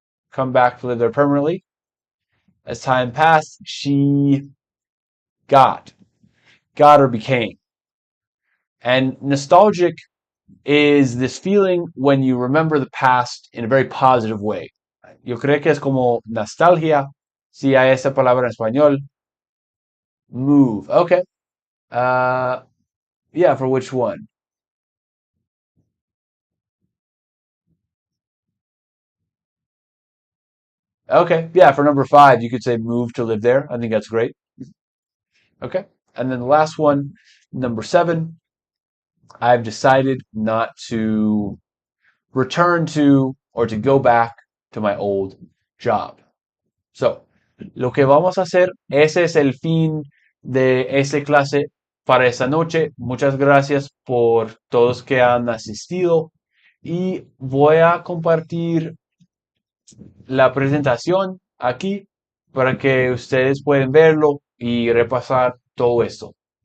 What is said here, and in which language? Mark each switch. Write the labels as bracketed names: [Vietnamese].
[English] Come back to live there permanently. As time passed, she got or became. And nostalgic is this feeling when you remember the past in a very positive way. [Spanish] Yo creo que es como nostalgia, si hay esa palabra en español. [English] Move. Okay. For which one? Okay. Yeah, for number 5, you could say move to live there. I think that's great. Okay. And then the last one, number 7, I've decided not to return to or to go back to my old job. [Spanish] So, lo que vamos a hacer, ese es el fin de esta clase para esta noche. Muchas gracias por todos que han asistido y voy a compartir la presentación aquí para que ustedes puedan verlo y repasar todo esto.